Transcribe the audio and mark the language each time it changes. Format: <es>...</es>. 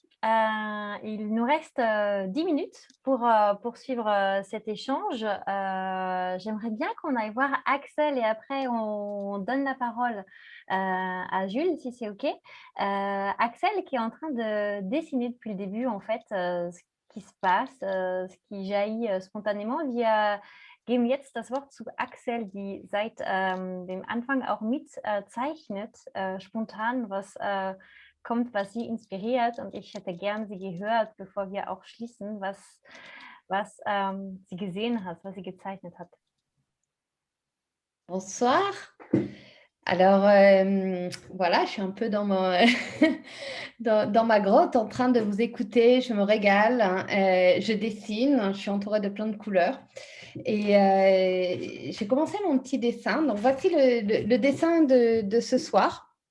<fr>Il nous reste 10 minutes pour poursuivre cet échange. J'aimerais bien qu'on aille voir Axel et après on donne la parole à Jules, si c'est OK. Axel qui est en train de dessiner depuis le début en fait ce qui se passe, ce qui jaillit spontanément.</fr> <de>Wir geben jetzt das Wort zu Axel, die seit dem Anfang auch mitzeichnet, spontan, was kommt, was sie inspiriert. Und ich hätte gern sie gehört, bevor wir auch schließen, was sie gesehen hat, was sie gezeichnet hat.</de> <fr>Bonsoir. Alors, voilà, je suis un peu dans ma grotte en train de vous écouter, je me régale, je dessine, je suis entourée de plein de couleurs. Et j'ai commencé mon petit dessin. Donc, voici le dessin de ce soir.</fr>